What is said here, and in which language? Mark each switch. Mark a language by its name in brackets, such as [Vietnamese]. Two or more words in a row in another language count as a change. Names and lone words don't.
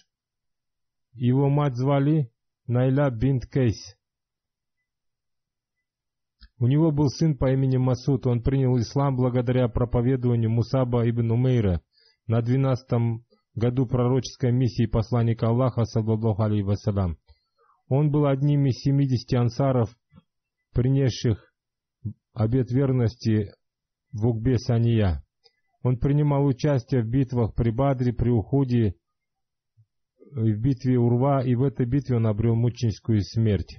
[Russian] Его мать звали Найла бинт Кейс. У него был сын по имени Масуд. Он принял ислам благодаря проповедованию Мусаба ибн Умейра на 12-м году пророческой миссии посланника Аллаха, [Arabic] صلى الله عليه وسلم. [Russian] Он был одним из 70 ансаров, принесших обет верности в Укбе Сания. Он принимал участие в битвах при Бадре, при Ухуде, в битве Урва, и в этой битве он обрел мученическую смерть.